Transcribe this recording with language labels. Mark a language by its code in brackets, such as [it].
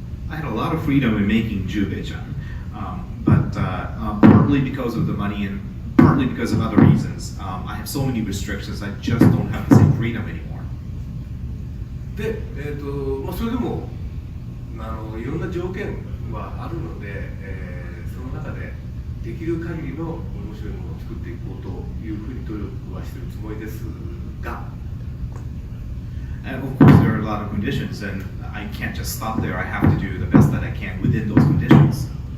[en] I had a lot of freedom in making Jube-chan, but partly because of the money and partly because of other reasons, I have so many restrictions. I just don't have the same freedom anymore. [ja] で、それでもいろんな条件はあるので、その中でできる限りの面白いものを作っていこうというふうに努力はしているつもりですが。 [en] And of course, there are a lot of conditions, and I can't just stop there. I have to do the best that I can within those conditions.